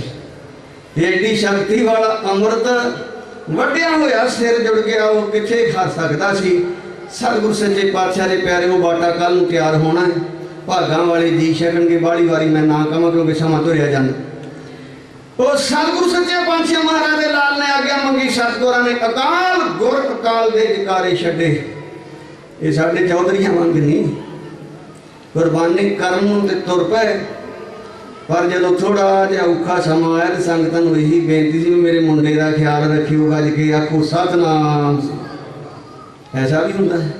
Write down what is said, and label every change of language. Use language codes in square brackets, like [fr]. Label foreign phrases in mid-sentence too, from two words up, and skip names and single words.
[pa] ਐਡੀ ਸ਼ਕਤੀ ਵਾਲਾ ਅੰਮ੍ਰਿਤ ਵੱਢਿਆ ਹੋਇਆ ਸਿਰ ਜੁੜ ਗਿਆ, ਉਹ ਕਿੱਥੇ ਖਾ ਸਕਦਾ ਸੀ। ਸਤਿਗੁਰੂ ਸੱਚੇ ਪਾਤਸ਼ਾਹ ਕੇ ਪਿਆਰੇ ਉਹ ਬਾਟਾ ਕੱਲ੍ਹ ਨੂੰ ਤਿਆਰ ਹੋਣਾ ਹੈ। ਭਾਗਾਂ ਵਾਲੇ ਜੀ ਛਕਣਗੇ, ਬਾਲੀ ਵਾਰੀ ਮੈਂ ਨਾ ਕਹਾਂ ਕਿਉਂਕਿ ਸਮਾਂ ਤੁਰਿਆ ਜਾਂਦਾ। ਉਹ ਸਤਿਗੁਰੂ ਸੱਚੇ ਪਾਤਸ਼ਾਹ ਮਹਾਰਾਜ ਦੇ ਲਾਲ ਨੇ ਆਗਿਆ ਮੰਗੀ, ਸਤਿਗੁਰਾਂ ਨੇ ਅਕਾਲ ਗੁਰ ਅਕਾਲ ਦੇ ਜੈਕਾਰੇ ਛੱਡੇ। ਇਹ ਸਾਡੇ ਚੌਧਰੀਆਂ ਵਾਂਗ ਨਹੀਂ, ਕੁਰਬਾਨੀ ਕਰਨ ਨੂੰ ਤੇ ਤੁਰ ਪਏ। ਪਰ ਜੋ ਥੋੜ੍ਹਾ ਜਿਹਾ ਔਖਾ ਸਮਾਂ ਆਇਆ ਤੋ ਸੰਗਤਾਂ ਨੂੰ ਇਹੀ ਬੇਨਤੀ ਸੀ ਮੇਰੇ ਮੁੰਡੇ ਕਾ ਖ਼ਿਆਲ ਰੱਖਿਓ, ਗੱਜ ਕੇ ਆਖੋ ਸਤਿਨਾਮ। ਐਸਾ ਭੀ ਹੁੰਦਾ ਹੈ।